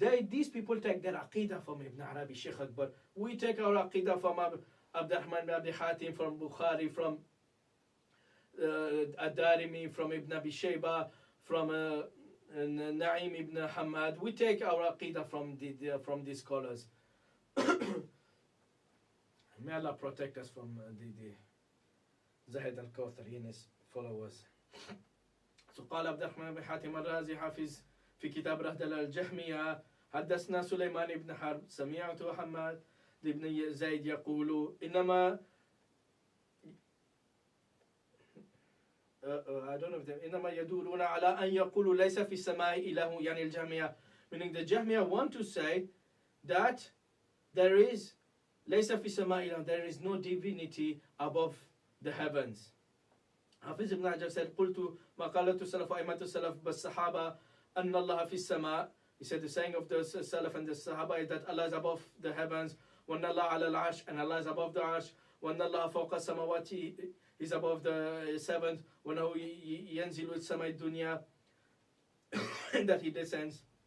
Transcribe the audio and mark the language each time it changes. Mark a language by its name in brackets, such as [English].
[English] These people take their aqidah from Ibn Arabi, Sheikh Akbar. We take our aqidah from Abdurrahman ibn Abi Hatim, from Bukhari, from Ad-Darimi, from Ibn Abi Shayba, from Naim ibn Hamad. We take our aqidah from these scholars. May Allah protect us from the Zahid al-Kawthari and his followers. [Arabic] So قال عبد الرحمن بن حاتم الرازي حافظ في كتاب رهدل الجهمية حدثنا سليمان بن حرب سمعت حماد بن زيد يقول إنما [English] I don't know if they [Arabic] إنما يدورون على أن يقولوا ليس في السماء إله يعني الجهمية, [English] meaning the Jahmiya want to say that there is [Arabic] ليس في السماء إله, [English] there is no divinity above the heavens. [Arabic] حافظ ابن حجر said قلت ما قالت السلف وأئمة السلف بالصحابة أن الله في السماء. [English] He said the saying of the Salaf and the Sahaba is that Allah is above the heavens, [Arabic] وأن الله على العرش, [English] and Allah is above the arsh, [Arabic] وأن الله فوق السماوات, [English] is above the seventh, [Arabic] وأنه ينزل السماء الدنيا, [English] and that he descends.